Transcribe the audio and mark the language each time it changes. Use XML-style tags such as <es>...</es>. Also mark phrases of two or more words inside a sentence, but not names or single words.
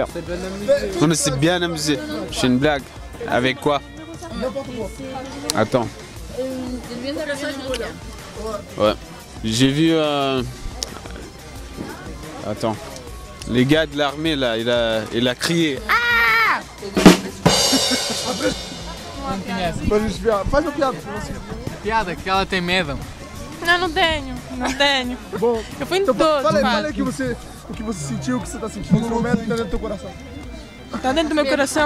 <fr>Non mais c'est bien amusé. Je fais une blague. Avec quoi? N'importe quoi. Attends. Ouais. J'ai vu... Attends. Les gars de l'armée là, il a crié.</fr> <pt>Faz uma piada. Piada que ela tem medo. Não tenho. Bom, Eu fui em então todos, fala quase. aí o que você sentiu, o que você tá sentindo no momento que tá dentro do teu coração. Está dentro do meu coração?</pt>